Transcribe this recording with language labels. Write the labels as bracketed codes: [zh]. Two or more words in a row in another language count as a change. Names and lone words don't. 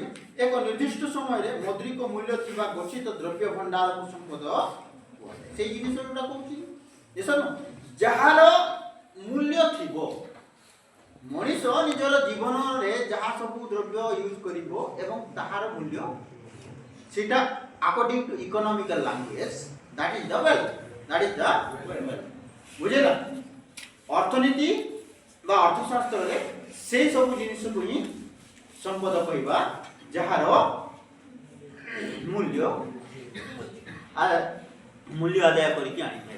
[or] ଏକ ନିର୍ଦ୍ଦିଷ୍ଟ ସମୟରେ ମୌଦ୍ରିକ ମୂଲ୍ୟ ଥିବା ଗଚ୍ଛିତ ଦ୍ରବ୍ୟ ଭଣ୍ଡାରକୁ ସମ୍ପଦ କୁହାଯାଏ। ସେଇ ଜିନିଷ ଗୁଡ଼ା କହୁଛି ଯାହାର ମୂଲ୍ୟ ଥିବ, ମଣିଷ ନିଜର ଜୀବନରେ ଯାହା ସବୁ ଦ୍ରବ୍ୟ ୟୁଜ୍ କରିବ ଏବଂ ତାହାର ମୂଲ୍ୟ, ସେଇଟା [en] according to economical language, that is the wealth. [or] ବୁଝିଲା? ଅର୍ଥନୀତି ବା ଅର୍ଥଶାସ୍ତ୍ରରେ ସେଇ ସବୁ ଜିନିଷକୁ ହିଁ ସମ୍ପଦ କହିବା ଯାହାର ମୂଲ୍ୟ ଆଦାୟ କରିକି ଆଣିଥାଏ।